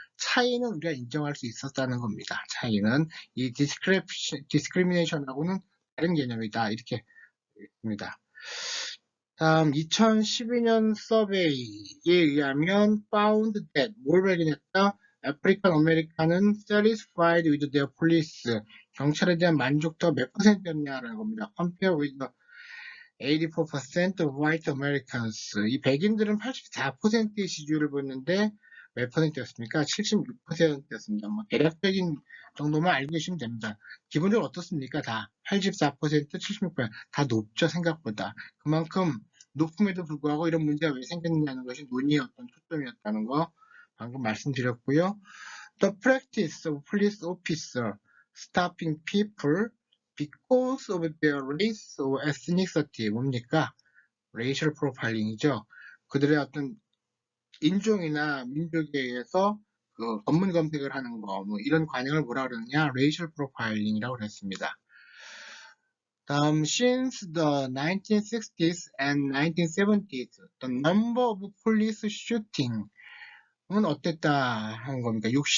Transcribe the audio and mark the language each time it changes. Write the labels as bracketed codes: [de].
[ko] 차이는 우리가 인정할 수 있었다는 겁니다. 차이는 이 디스크리미네이션하고는 다른 개념이다. 이렇게 입니다. 다음 2012년 서베이에 의하면 [en] found that [ko] 뭘 발견했다? [en] African American은 satisfied with their police. [ko] 경찰에 대한 만족도가 몇 %였냐라는 겁니다. [en] Compare with the 84% of white Americans. [ko] 이 백인들은 84%의 지지율을 보였는데 몇 %였습니까? 76%였습니다. 뭐 대략적인 정도만 알고 계시면 됩니다. 기본적으로 어떻습니까? 다 84%, 76%다 높죠, 생각보다. 그만큼 높음에도 불구하고 이런 문제가 왜 생겼느냐는 것이 논의의 어떤 초점이었다는 거 방금 말씀드렸고요. [en] The practice of police officer stopping people because of their race or ethnicity [ko] 뭡니까? [en] racial profiling이죠. [ko] 그들의 어떤 인종이나 민족에 의해서 검문 검색을 하는 거, 뭐 이런 관행을 뭐라 그러느냐? racial profiling이라고 그랬습니다. 다음, [en] since the 1960s and 1970s, the number of police shooting [ko] 은 어땠다 하는 겁니다.